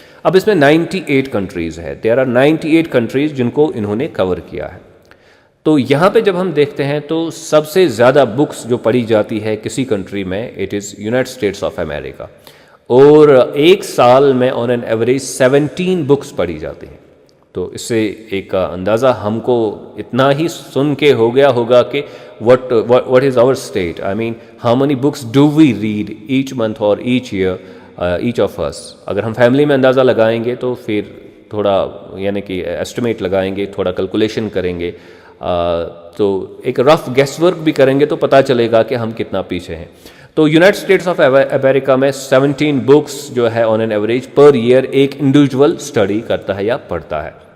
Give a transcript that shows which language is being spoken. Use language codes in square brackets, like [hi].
[ur] اب اس میں 98 کنٹریز ہے, [en] there are 98 countries [ur] جن کو انہوں نے کور کیا ہے. تو یہاں پہ جب ہم دیکھتے ہیں تو سب سے زیادہ بکس جو پڑھی جاتی ہے کسی کنٹری میں, [en] it is United States of America, [ur] اور ایک سال میں [en] on an average [ur] 17 بکس پڑھی جاتی ہیں. تو اس سے ایک اندازہ ہم کو اتنا ہی سن کے ہو گیا ہوگا کہ [en] what is our state, I mean how many books do we read each month or each year, each of us. [ur] اگر ہم فیملی میں اندازہ لگائیں گے تو پھر تھوڑا یعنی کہ ایسٹیمیٹ لگائیں گے, تھوڑا کیلکولیشن کریں گے, تو ایک رف گیس ورک بھی کریں گے تو پتہ چلے گا کہ ہم کتنا پیچھے ہیں. تو یونائٹڈ اسٹیٹس آف امریکہ میں 17 بکس جو ہے [en] on an average per year [ur] ایک انڈیویجول اسٹڈی کرتا ہے یا پڑھتا ہے.